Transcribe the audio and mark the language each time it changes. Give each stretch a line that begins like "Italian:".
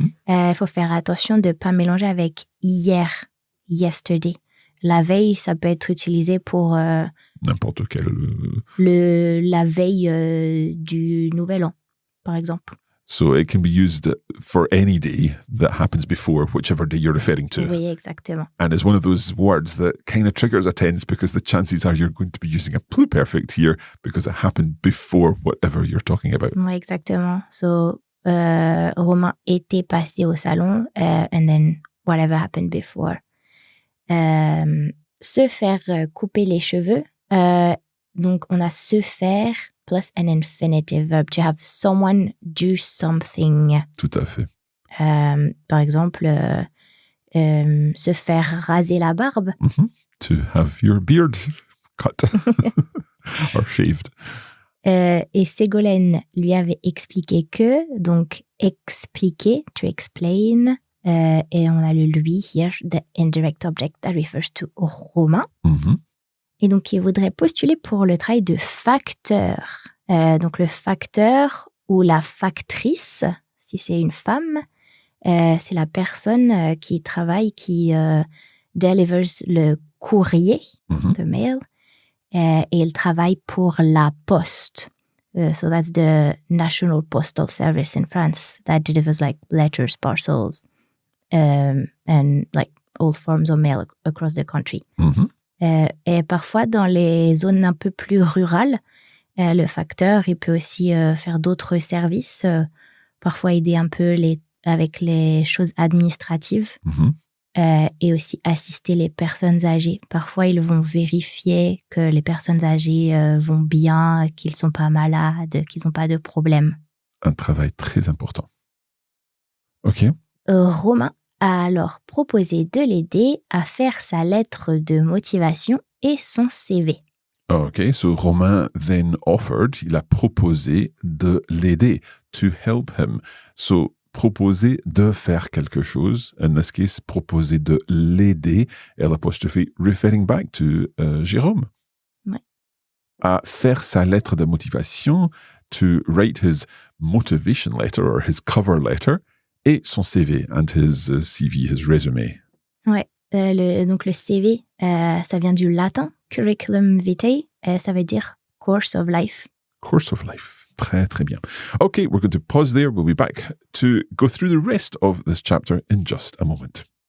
French: Il faut faire attention de ne pas mélanger avec hier, yesterday. La veille, ça peut être utilisé pour n'importe quel... la veille du Nouvel An, par exemple.
English: So it can be used for any day that happens before whichever day you're referring to.
French: Oui, exactement.
English: And it's one of those words that kind of triggers a tense because the chances are you're going to be using a pluperfect here because it happened before whatever you're talking about.
French: Oui, exactement.
English: So,
French: Romain était passé au salon
English: and then whatever happened before.
French: Se faire couper les cheveux. Donc, on a se faire plus
English: an infinitive verb. To have someone do something.
French: Tout à fait. Par exemple, se faire raser la barbe.
English: To have your beard cut or shaved.
French: Et Ségolène lui avait expliqué que, donc expliquer,
English: to explain,
French: et on a le lui
English: here, the indirect object that refers to Romain.
French: Et donc, il voudrait postuler pour le travail de facteur. Donc, le facteur ou la factrice, si c'est une femme, c'est la personne qui travaille, qui delivers le courrier,
English: the mail,
French: et il travaille pour la poste.
English: So that's the National Postal Service in France that delivers like letters, parcels, and like all forms of mail across the country.
French: Et parfois, dans les zones un peu plus rurales, le facteur, il peut aussi faire d'autres services, parfois aider un peu avec les choses administratives. Et aussi assister les personnes âgées. Parfois, ils vont vérifier que les personnes âgées vont bien, qu'ils ne sont pas malades, qu'ils n'ont pas de problème. Un travail très important. OK. Romain a alors proposé de l'aider à faire sa lettre de motivation et son CV.
English: OK, so Romain then offered,
French: il a proposé de l'aider,
English: to help him. So,
French: proposer de faire quelque chose,
English: in this case,
French: proposer de l'aider, l'apostrophe
English: referring back to Jérôme.
French: Ouais. À faire sa lettre de motivation,
English: to write his motivation letter or his cover letter,
French: et son CV,
English: and his CV, his resume.
French: Ouais, donc le CV, ça vient du latin, curriculum vitae, ça veut dire
English: course of life. Course of life.
French: Très, très bien.
English: Okay, we're going to pause there. We'll be back to go through the rest of this chapter in just a moment.